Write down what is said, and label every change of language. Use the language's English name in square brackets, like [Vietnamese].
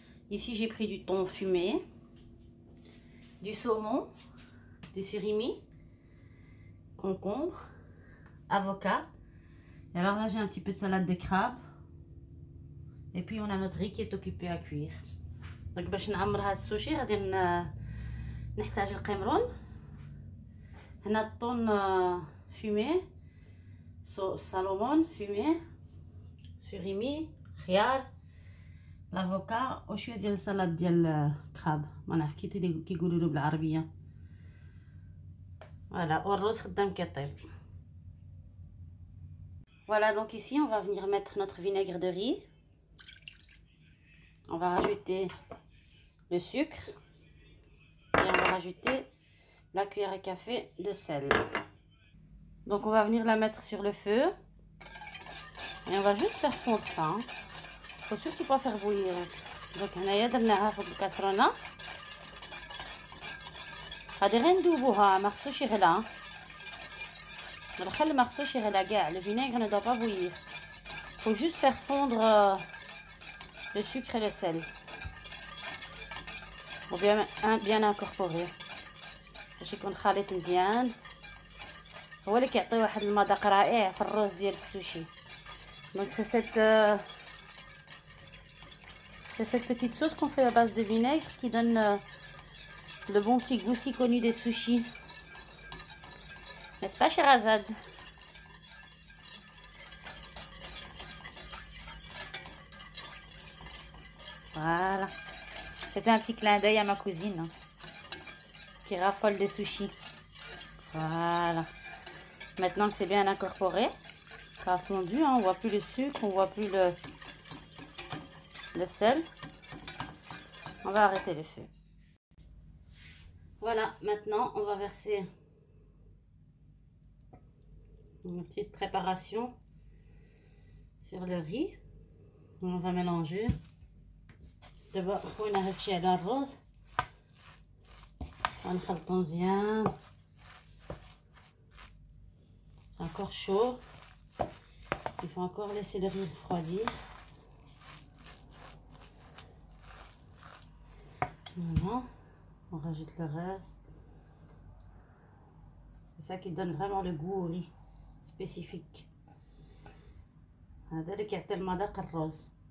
[French] Ici j'ai pris du thon fumé, du saumon, des surimi, concombre, avocat. Et alors là j'ai un petit peu de salade de crabe. Et puis on a notre riz qui est occupé à cuire. [Arabic] Donc باش نعمر هاد السوشي غادي نحتاج القمرون. هنا الطون فيمي، سالمون فيمي، سوريمي، خيار، لافوكا وشويه ديال السلطه ديال كراب، ما نعرف كيقولوا له بالعربيه. Voilà, والرز خدام كيطيب. [French] Voilà, donc ici on va venir mettre notre vinaigre de riz. On va rajouter le sucre et on va rajouter la cuillère à café de sel. Donc on va venir la mettre sur le feu et on va juste faire fondre ça. Faut surtout pas faire bouillir. [Arabic] Donc هنايا درناها فوق الكاسرونه. غادي غير ندوبوها، ما خصوش يغلى. الخل ما خصوش يغلى كاع. [French] Le vinaigre ne doit pas bouillir. Faut juste faire fondre le sucre et le sel. Faut bien incorporer. [Arabic] باش يكون خليط مزيان. هو اللي كيعطي واحد المذاق رائع في الرز ديال السوشي. [French] Donc c'est cette petite sauce qu'on fait à base de vinaigre qui donne le bon petit goût si connu des sushis. N'est-ce pas, Sherazade? Voilà. C'était un petit clin d'œil à ma cousine hein, qui raffole des sushis. Voilà. Maintenant que c'est bien incorporé, ça a fondu, hein, on voit plus le sucre, on voit plus le sel. On va arrêter le feu. Voilà, maintenant on va verser une petite préparation sur le riz. On va mélanger. [Arabic] دابا خوينا هادشي على الرز غنخلطو مزيان. [French] C'est encore chaud. Il faut encore laisser le riz refroidir. Voilà, on rajoute le reste. C'est ça qui donne vraiment le goût au riz spécifique. [Arabic] هذا اللي كيعطي المذاق الرز.